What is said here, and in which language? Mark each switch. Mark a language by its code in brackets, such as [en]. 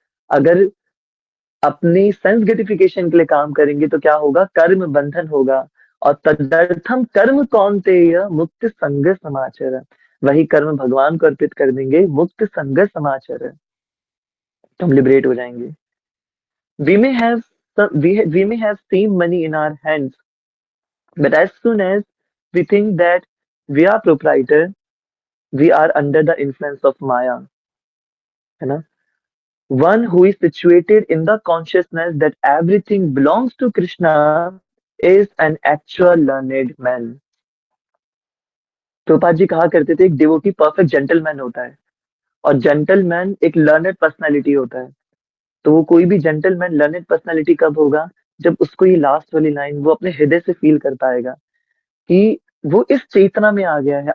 [hi] अगर अपनी sense gratification के लिए काम करेंगे तो क्या होगा? कर्म बंधन होगा। और [sa] तदर्थम कर्म कौन्तेय मुक्त संग समाचर, [hi] वही कर्म भगवान को अर्पित कर देंगे, [sa] मुक्त संग समाचर, [hi] तो हम लिबरेट हो जाएंगे। [en] we may have we may have seen money in our hands, but as soon as we think that we are proprietor, we are under the influence of maya, [hi] है ना? [en] One who is situated in the consciousness that everything belongs to Krishna is an actual learned man. [hi] Prabhupada ji कहा करते थे, एक devotee perfect gentleman होता है, और gentleman एक लर्नेड पर्सनालिटी होता है। तो वो कोई भी जेंटलमैन लर्नेड पर्सनालिटी कब होगा? जब उसको ये लास्ट वाली लाइन वो अपने हृदय से फील कर पाएगा कि वो इस चेतना में आ गया है।